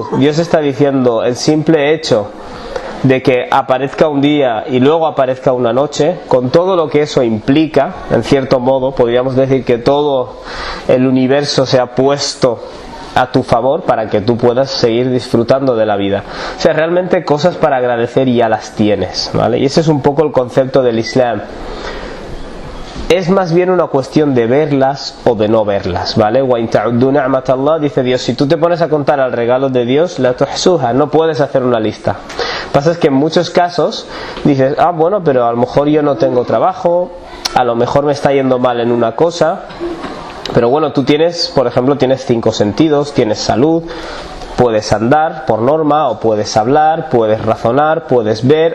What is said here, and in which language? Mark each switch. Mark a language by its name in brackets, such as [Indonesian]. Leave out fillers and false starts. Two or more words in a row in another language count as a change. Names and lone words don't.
[Spanish] Dios está diciendo, el simple hecho de que aparezca un día y luego aparezca una noche, con todo lo que eso implica, en cierto modo, podríamos decir que todo el universo se ha puesto a tu favor para que tú puedas seguir disfrutando de la vida. O sea, realmente cosas para agradecer ya las tienes, ¿vale? Y ese es un poco el concepto del Islam. Es más bien una cuestión de verlas o de no verlas, ¿vale? [Arabic] وإن تعدوا نعمة الله, [Spanish] dice Dios, si tú te pones a contar el regalo de Dios, [Arabic] لا تحصوها, [Spanish] no puedes hacer una lista. Pasa es que en muchos casos dices, bueno, pero a lo mejor yo no tengo trabajo, a lo mejor me está yendo mal en una cosa, pero bueno, tú tienes, por ejemplo, tienes 5 sentidos, tienes salud, puedes andar por norma, o puedes hablar, puedes razonar, puedes ver.